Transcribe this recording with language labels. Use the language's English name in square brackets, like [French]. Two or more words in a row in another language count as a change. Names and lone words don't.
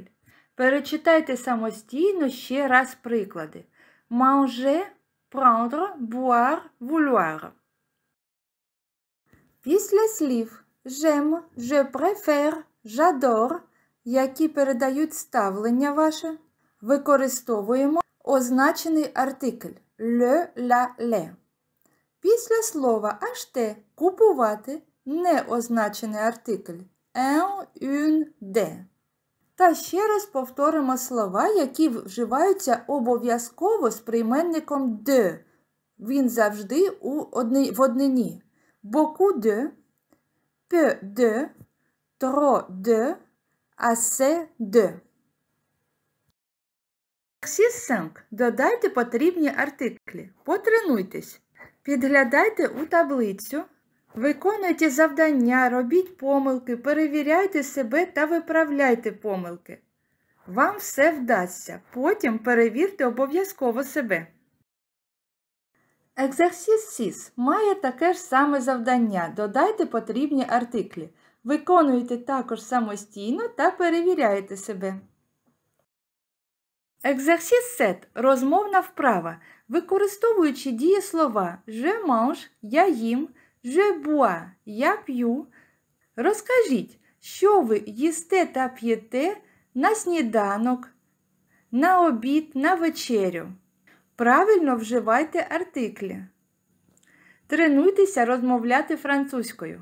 [Ukrainian] Перечитайте самостійно ще раз приклади. [French] Manger, prendre, boire, vouloir. [Ukrainian] Після слів [French] j'aime, je préfère, j'adore, [Ukrainian] які передають ставлення ваше, використовуємо означений артикль [French] le, la, les. [Ukrainian] Після слова acheter – купувати неозначений артикль [French] un, une, des. [Ukrainian] Та ще раз повторимо слова, які вживаються обов'язково з прийменником de. Він завжди в однині. [French] Beaucoup de, peu de, trop de, assez de. Exercice 5. [Ukrainian] Додайте потрібні артиклі. Потренуйтесь. Підглядайте у таблицю. Виконуйте завдання, робіть помилки, перевіряйте себе та виправляйте помилки. Вам все вдасться. Потім перевірте обов'язково себе. Екзерсіс 6 має таке ж саме завдання. Додайте потрібні артиклі. Виконуйте також самостійно та перевіряйте себе. Екзерсіс 7. Розмовна вправа. Використовуючи дієслова [French] «je mange» [Ukrainian] – «я їм», [French] «je bois» – [Ukrainian] «я п'ю», розкажіть, що ви їсте та п'єте на сніданок, на обід, на вечерю. Правильно вживайте артиклі. Тренуйтеся розмовляти французькою.